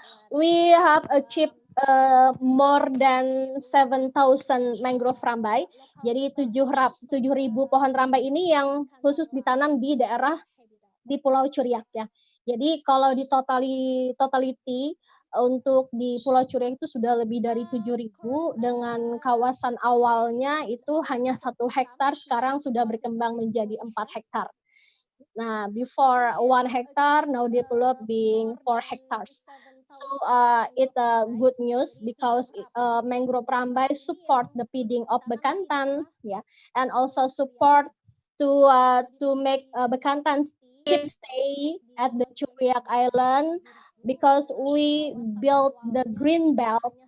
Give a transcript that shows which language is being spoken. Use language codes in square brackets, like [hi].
[en] We have achieved more than 7,000 mangrove rambai. [id] Jadi 7.000 pohon rambai ini yang khusus ditanam di daerah di Pulau Curiak ya. Jadi kalau di totality untuk di Pulau Curiak itu sudah lebih dari 7.000, dengan kawasan awalnya itu hanya 1 hektar, sekarang sudah berkembang menjadi 4 hektar. [en] Nah, before 1 hectare, now developed being 4 hectares. So it's good news because mangrove rambai support the feeding of Bekantan, yeah, and also support to make Bekantan keep stay at the Curiak Island, because we built the green belt.